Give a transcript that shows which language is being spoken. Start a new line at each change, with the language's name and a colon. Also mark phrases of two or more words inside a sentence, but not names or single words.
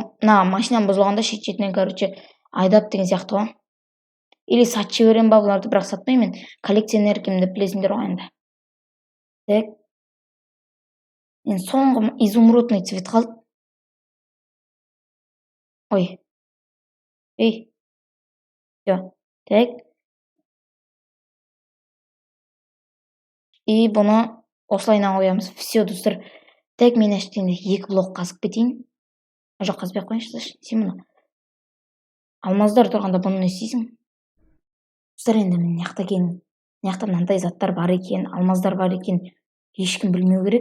Kazakh: Мына машинам бұзылғанда шет-шетінен, айдап деген сияқты ғой. Или сатып жіберемін ба бұларды, бірақ сатпаймын, мен коллекционер екенімді білесіңдер ғой енді. Так. Енді соңғы
Russian: изумрудный цвет
Kazakh: қалды. Ой. Ей.
Russian: Всё. Так. И
Kazakh: бұны осылайынан қоямыз. Всё, достар. Так, мен әштеңде 2 блок қазып кетейін. Жоқ, қазбай ақ қояйыншы, сен мұны. Алмаздар тұрғанда бұны не істейсің? Достар, енді мен мына мынандай заттар бар екен, алмаздар бар екен, ешкім білмеу керек.